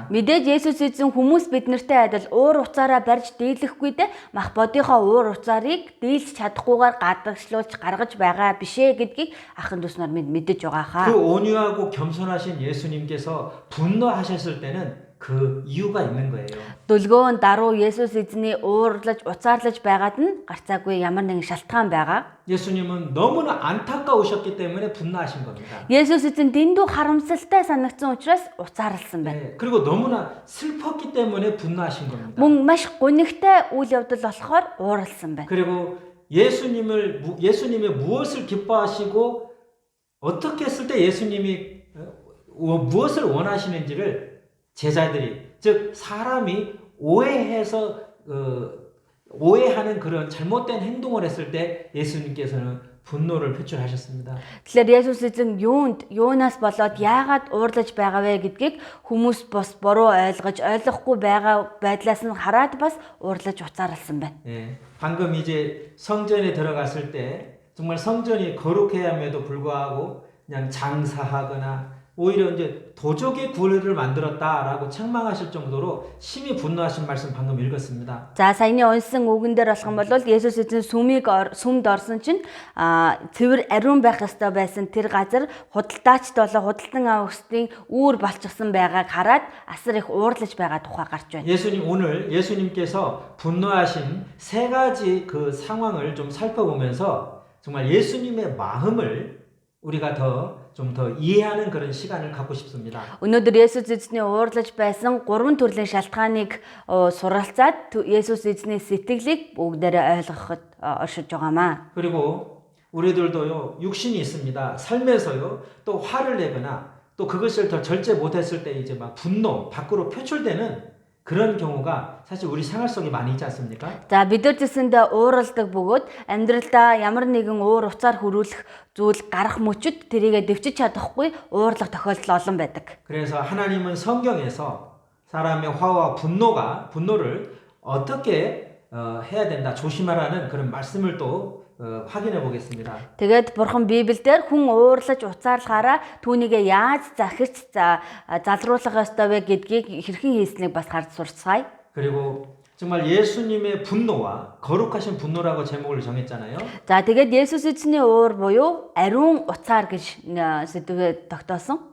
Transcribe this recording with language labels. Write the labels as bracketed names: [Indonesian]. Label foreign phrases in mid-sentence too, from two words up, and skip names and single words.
[Mongolian] Мэдээж Есүс эзэн хүмүүс биднэртэй адил уур уцаараа барьж дийлэхгүй дээ мах бодийнхоо уур уцаарыг дийлж чадахгүйгээр гадагшлуулж гаргаж байгаа бишээ гэдгийг ахын дүүс нар мэдэж байгаа хаа. [Korean] 그 온유하고 겸손하신 예수님께서 분노하셨을 때는 그 이유가 있는 거예요. [Mongolian] Дүлгөөн даруй Есүс эзний уурлаж уцаарлаж байгаад нь гарцаагүй ямар нэгэн шалтгаан байгаа. [Korean] 예수님은 너무나 안타까우셨기 때문에 분노하신 겁니다. [Mongolian] Есүс эзэн дэндүү харамсалтай санагдсан учраас уцаарлсан байна. [Korean] 네, 그리고 너무나 슬펐기 때문에 분노하신 겁니다. [Mongolian] Мөн маш гунигтай үйл явдал болохоор ууралсан байна. [Korean] 그리고 예수님이 무엇을 기뻐하시고 어떻게 했을 때 예수님이 무엇을 원하시는지를 제자들이 즉 사람이 오해해서 오해하는 그런 잘못된 행동을 했을 때 예수님께서는 분노를 표출하셨습니다. [Mongolian] Тэгэхээр Есүс эзэн юунаас болоод яагаад уурлаж байгаа вэ гэдгийг хүмүүс бас буруу ойлгож ойлгохгүй байгаа байдлаас нь хараад бас уурлаж уцаарлсан байна. [Korean] 예, 방금 이제 성전에 들어갔을 때 정말 성전이 거룩해야 함에도 불구하고 그냥 장사하거나 오히려 이제 도적의 굴을 만들었다라고 책망하실 정도로 심히 분노하신 말씀 방금 읽었습니다. [Mongolian] За саяны унсан үгэн дээр болох юм бол Есүс эзэн сүмд орсон чинь цэвэр ариун байх ёстой байсан тэр газар худалдаачд болоо худалдан авахчдын үүр болчихсон байгааг хараад асар их уурлаж байгаа тухай гарч байна. [Korean] 오늘 예수님께서 분노하신 세 가지 그 상황을 좀 살펴보면서 정말 예수님의 마음을 우리가 좀 더 이해하는 그런 시간을 갖고 싶습니다. [Mongolian] Өнөөдөр Есүс эзний уурлаж байсан 3 төрлийн шалтгааныг суралцаад Есүс эзний сэтгэлийг бүгдээрээ ойлгоход оршиж байгаамаа. [Korean] 그리고 우리들도요 육신이 있습니다. 삶에서요 또 화를 내거나 또 그것을 더 절제 못했을 때 이제 막 분노 밖으로 표출되는 그런 경우가 사실 우리 생활 속에 많이 있지 않습니까? [Mongolian] За бид нар зэсэндээ ууралдаг бөгөөд амьдралдаа ямар нэгэн уур уцаар хүрүүлэх зүйл гарах мөчөд тэрийгэ дэвчиж чадахгүй уурлах тохиолдол олон байдаг. [Korean] 그래서 하나님은 성경에서 사람의 화와 분노를 어떻게 해야 된다 조심하라는 그런 말씀을 또 확인해 보겠습니다. [Mongolian] Тэгээд бурхан Библиэлд хүн уурлаж уцаарлахаараа түүнийгээ яаж захирч залруулах ёстой вэ гэдгийг хэрхэн хийснийг бас харж сурцгаая. [Korean] 그리고 정말 예수님의 분노와 거룩하신 분노라고 제목을 정했잖아요. [Mongolian] За тэгээд Есүс эзний уур буюу ариун уцаар гэж сэдвээ тогтоосон.